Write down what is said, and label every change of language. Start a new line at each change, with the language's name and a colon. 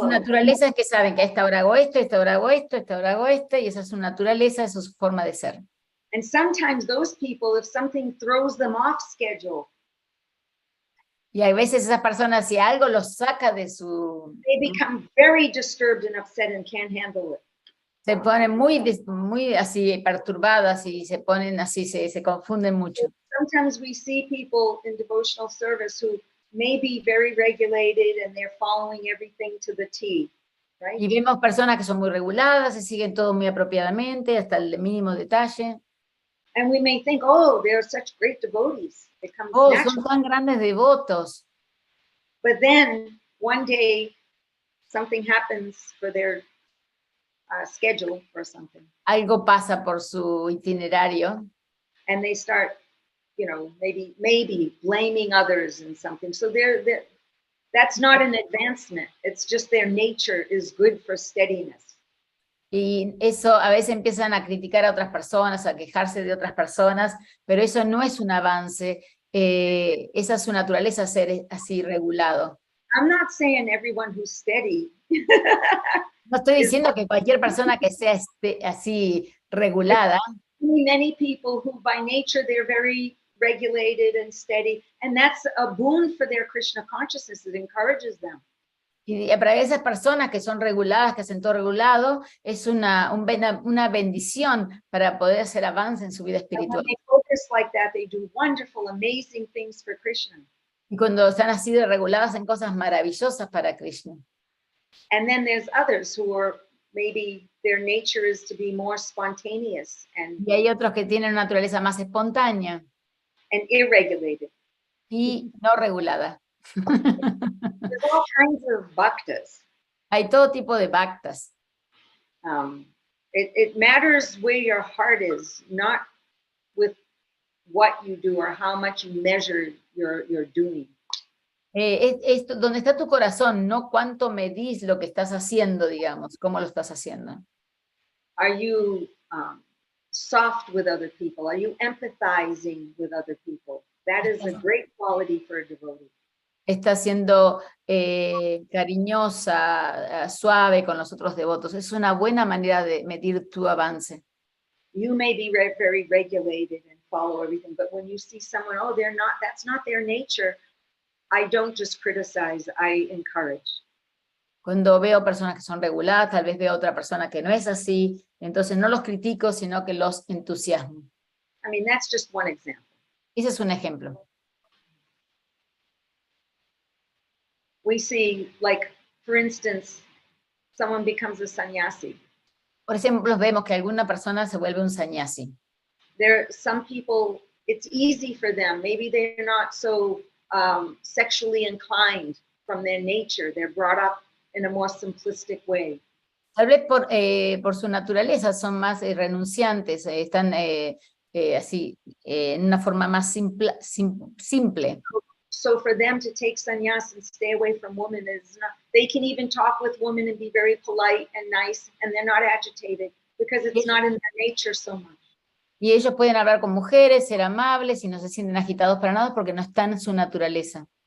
Spanish: Su naturaleza es que saben que a esta hora hago esto, a esta hora hago esto, a esta hora hago esto, y esa es su naturaleza, esa es su forma de ser.
English: And sometimes those people, if something throws them off schedule,
Spanish: Y hay veces esas personas, si algo los saca de su...
English: they become very disturbed and upset and can't handle it.
Spanish: Se ponen muy así perturbadas y se ponen así, se confunden mucho.
English: Sometimes we see people in devotional service who may be very regulated and they're following everything to the T, right?
Spanish: Y vemos personas que son muy reguladas, se siguen todo muy apropiadamente, hasta el mínimo detalle.
English: And we may think, oh, they're such great devotees. It comes Oh, natural.
Spanish: son tan grandes devotos.
English: But then one day something happens for their schedule or something,
Spanish: Algo pasa por su itinerario
English: and they start, you know, maybe blaming others and something. So that's not an advancement. It's just their nature is good for steadiness.
Spanish: y eso a veces empiezan a criticar a otras personas, a quejarse de otras personas, pero eso no es un avance, esa es su naturaleza, ser así regulado.
English: I'm not saying everyone who's steady.
Spanish: No estoy diciendo que cualquier persona que sea así regulada,
English: Many people who by nature they're very regulated and steady, and that's a boon for their Krishna consciousness. It encourages them.
Spanish: y para esas personas que son reguladas, que hacen todo regulado, es una bendición para poder hacer avance en su vida
English: And when
Spanish: espiritual.
English: they focus like that, they do wonderful, amazing things for Krishna.
Spanish: Y cuando están así de reguladas, hacen cosas maravillosas para Krishna.
English: And then there's others who are maybe their nature is to be more spontaneous and
Spanish: Y hay otros que tienen una naturaleza más espontánea
English: irregulated.
Spanish: y no regulada.
English: There's all kinds of bhaktas.
Spanish: Hay todo tipo de bhaktas.
English: It matters where your heart is, not with what you do or how much you measure your doing.
Spanish: Es donde está tu corazón, no cuánto medís lo que estás haciendo, digamos, cómo lo estás haciendo.
English: Are you soft with other people? Are you empathizing with other people? That is a great quality for a devotee.
Spanish: Estás siendo cariñosa, suave con los otros devotos. Es una buena manera de medir tu avance.
English: You may be very regulated and follow everything, but when you see someone, oh, they're not, that's not their nature, I don't just criticize, I encourage.
Spanish: Cuando veo personas que son reguladas, tal vez veo otra persona que no es así, entonces no los critico, sino que los entusiasmo.
English: I mean, that's just one example.
Spanish: Ese es un ejemplo.
English: We see, like, for instance, someone becomes a sannyasi.
Spanish: Por ejemplo, vemos que alguna persona se vuelve un sannyasi.
English: Some people, it's easy for them. Maybe they're not so sexually inclined from their nature. They're brought up in a more simplistic way.
Spanish: Tal vez por su naturaleza son más renunciantes, están así, en una forma más simple.
English: So for them to take sannyas and stay away from women is not, they can even talk with women and be very polite and nice, and they're not agitated because it's not in their nature so much.
Spanish: Y ellos pueden hablar con mujeres, ser amables y no se sienten agitados para nada porque no están en su naturaleza.